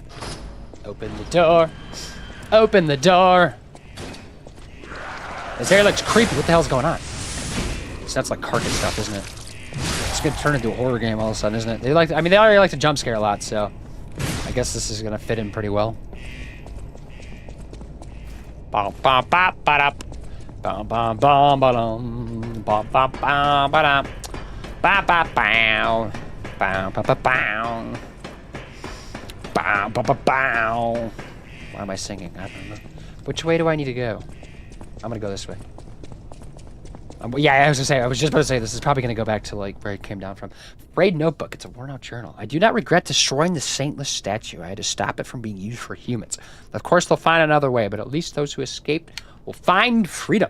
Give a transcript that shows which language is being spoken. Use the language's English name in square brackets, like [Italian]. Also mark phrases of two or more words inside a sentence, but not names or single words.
[English] Open the door. Open the door. This area looks creepy. What the hell's going on? So that's like carcass stuff, isn't it? It's gonna turn into a horror game all of a sudden, isn't it? They like, I mean, they already like to jump scare a lot, so I guess this is gonna fit in pretty well. Bum bum bum ba bum bum bum ba bum bum bum bum ba ba ba bow bow ba ba bow bow ba ba bow. Why am I singing? I don't know. Which way do I need to go? I'm gonna go this way. Yeah, I was just about to say, this is probably gonna go back to like where it came down from. Raid notebook, it's a worn out journal. I do not regret destroying the saintless statue. I had to stop it from being used for humans. Of course, they'll find another way, but at least those who escaped will find freedom.